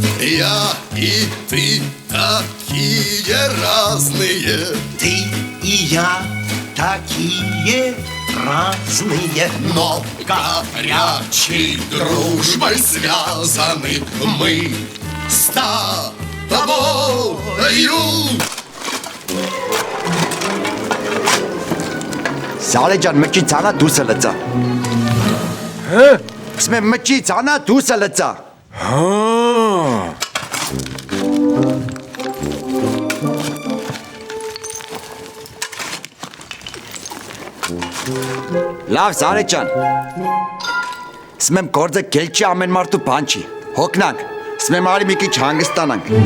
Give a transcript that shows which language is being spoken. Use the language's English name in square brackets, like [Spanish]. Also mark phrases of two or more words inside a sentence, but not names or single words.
[Russian] Я и ты такие разные. Ты и я такие разные. Но горячей дружбой связаны мы с тобою. [Armenian] Սարեջան մճի ցանա դուսը լծա։ Սմե մճի ցանա դուսը լծա։ Լավ Սարեջան։ Սմեմ գործը գելչի ամեն մարդու բան չի։ Հոգնանք։ Սմեմ արի մի քիչ հանգստանանք։